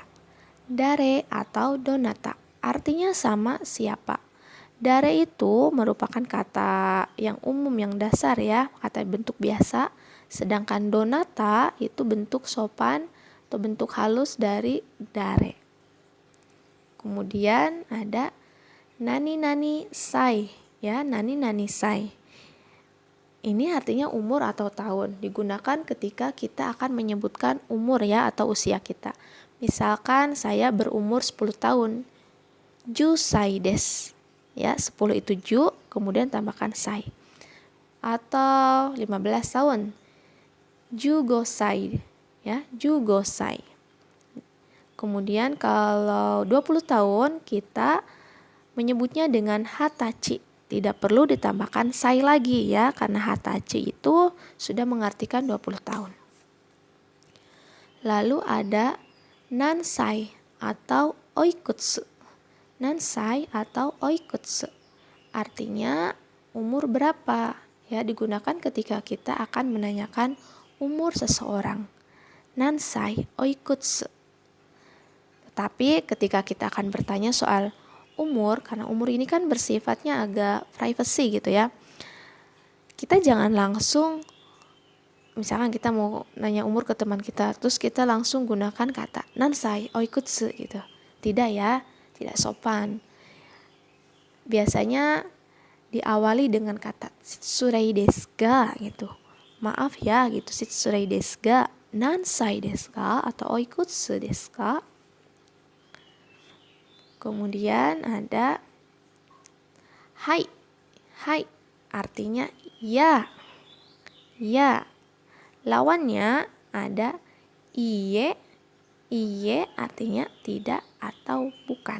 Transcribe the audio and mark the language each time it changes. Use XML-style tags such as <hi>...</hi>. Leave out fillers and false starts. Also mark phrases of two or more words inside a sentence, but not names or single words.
<id>Dare atau donata artinya sama siapa. Dare itu merupakan kata yang umum, yang dasar ya, kata bentuk biasa. Sedangkan donata itu bentuk sopan atau bentuk halus dari dare. Kemudian ada</id> <ja>何々歳,</ja> <id>ya,</id> <ja>何々歳.</ja> <id>Ini artinya umur atau tahun, digunakan ketika kita akan menyebutkan umur ya atau usia kita. Misalkan saya berumur 10 tahun.</id> <ja>十歳です.</ja> <id>Ya, 10 itu ju, kemudian tambahkan sai. Atau 15 tahun.</id> <ja>十五歳, ya, 十五歳.</ja> <id>Kemudian kalau 20 tahun kita menyebutnya dengan hatachi. Tidak perlu ditambahkan sai lagi ya, karena hatachi itu sudah mengartikan 20 tahun. Lalu ada nansai atau oikutsu. Nansai atau oikutsu artinya umur berapa, ya, digunakan ketika kita akan menanyakan umur seseorang.</id> <ja>何歳おいくつ.</ja> <id>Tapi ketika kita akan bertanya soal umur, karena umur ini kan bersifatnya agak privacy gitu ya, kita jangan langsung, misalkan kita mau nanya umur ke teman kita, terus kita langsung gunakan kata</id> <ja>何歳おいくつ</ja> <id>gitu. Tidak ya, tidak sopan. Biasanya diawali dengan kata</id> <ja>失礼ですが</ja> <id>gitu. Maaf ya gitu,</id> <ja>失礼ですが、何歳ですか atau おいくつですか.</ja> <id>Kemudian ada hai. Hai artinya ya. Ya. Lawannya ada iye. Iye artinya tidak atau bukan.</id>